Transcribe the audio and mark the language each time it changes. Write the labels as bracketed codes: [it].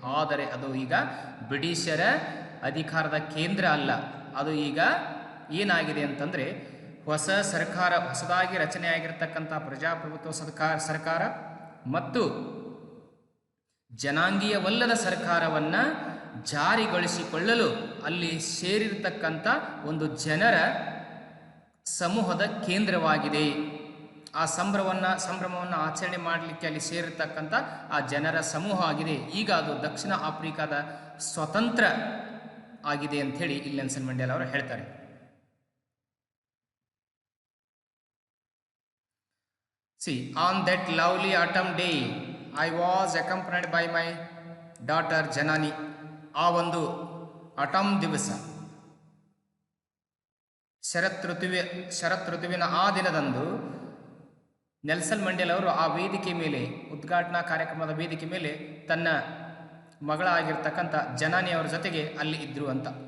[kn] ಆದರೆ ಅದು ಈಗ ಬ್ರಿಟಿಷರ ಅಧಿಕಾರದ ಕೇಂದ್ರ ಅಲ್ಲ, ಅದು ಈಗ ಏನಾಗಿದೆ ಅಂತಂದರೆ ಹೊಸದಾಗಿ ರಚನೆಯಾಗಿರ್ತಕ್ಕಂಥ ಪ್ರಜಾಪ್ರಭುತ್ವ ಸರ್ಕಾರ ಮತ್ತು ಜನಾಂಗೀಯವಲ್ಲದ ಸರ್ಕಾರವನ್ನು ಜಾರಿಗೊಳಿಸಿಕೊಳ್ಳಲು ಅಲ್ಲಿ ಸೇರಿರ್ತಕ್ಕಂಥ ಒಂದು ಜನರ ಸಮೂಹದ ಕೇಂದ್ರವಾಗಿದೆ. ಆ ಸಂಭ್ರಮವನ್ನು ಆಚರಣೆ ಮಾಡಲಿಕ್ಕೆ ಅಲ್ಲಿ ಸೇರಿರ್ತಕ್ಕಂಥ ಆ ಜನರ ಸಮೂಹ ಆಗಿದೆ. ಈಗ ಅದು ದಕ್ಷಿಣ ಆಫ್ರಿಕಾದ ಸ್ವತಂತ್ರ ಆಗಿದೆ ಅಂಥೇಳಿ ಇಲ್ಲಿ ನೆಲ್ಸನ್ ಮಂಡೇಲಾ ಅವರು ಹೇಳ್ತಾರೆ. [en] See, on that lovely autumn day, I was accompanied by my daughter Janani. [kn] ಆ ಒಂದು ಆಟಮ್ ದಿವಸ, ಶರತ್ ಋತುವಿನ ಆ ದಿನದಂದು ನೆಲ್ಸನ್ ಮಂಡೇಲಾ ಅವರು ಆ ವೇದಿಕೆ ಮೇಲೆ, ಉದ್ಘಾಟನಾ ಕಾರ್ಯಕ್ರಮದ ವೇದಿಕೆ ಮೇಲೆ ತನ್ನ ಮಗಳಾಗಿರ್ತಕ್ಕಂಥ ಜನಾನಿ ಅವರ ಜೊತೆಗೆ ಅಲ್ಲಿ ಇದ್ರು ಅಂತ.